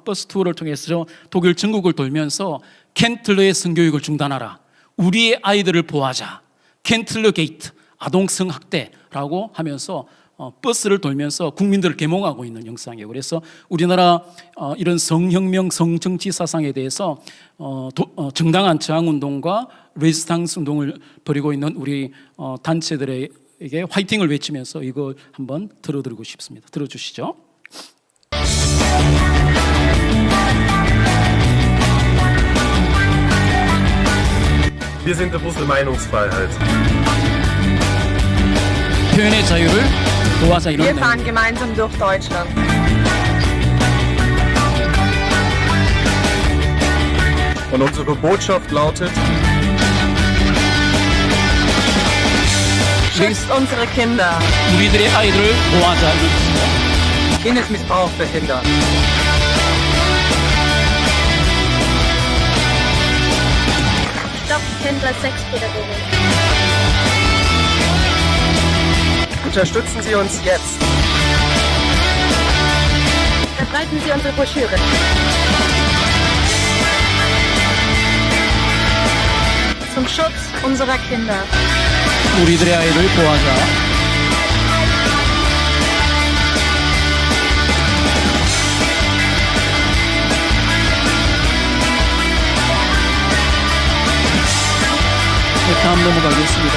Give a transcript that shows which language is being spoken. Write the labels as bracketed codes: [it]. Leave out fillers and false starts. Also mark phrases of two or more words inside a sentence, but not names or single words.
[ko] 버스 투어를 통해서 독일 전국을 돌면서 켄틀러의 성교육을 중단하라, 우리의 아이들을 보호하자, 켄틀러 게이트, 아동성 학대라고 하면서 버스를 돌면서 국민들을 계몽하고 있는 영상이에요. 그래서 우리나라 이런 성혁명, 성정치 사상에 대해서 정당한 저항운동과 레지스탕스 운동을 벌이고 있는 우리 단체들에게 화이팅을 외치면서 이걸 한번 들어드리고 싶습니다. 들어주시죠. [de] Wir sind bewusste Meinungsfreiheit. [ko] 표현의 자유를 도와자, 이런 [de] Wir [ko] 내용. [de] fahren gemeinsam durch Deutschland. Und unsere Botschaft lautet: Schützt unsere Kinder. [ko] 우리들의 아이들을 보호하자, 이런 뜻입니다. [de] Kindesmissbrauch verhindern. Stopp Kindler Sexpädagogik. Unterstützen Sie uns jetzt. Verbreiten Sie unsere Broschüre. Zum Schutz unserer Kinder. [ko] 우리들의 아이를 보호하자. 네, 다음 넘어가겠습니다.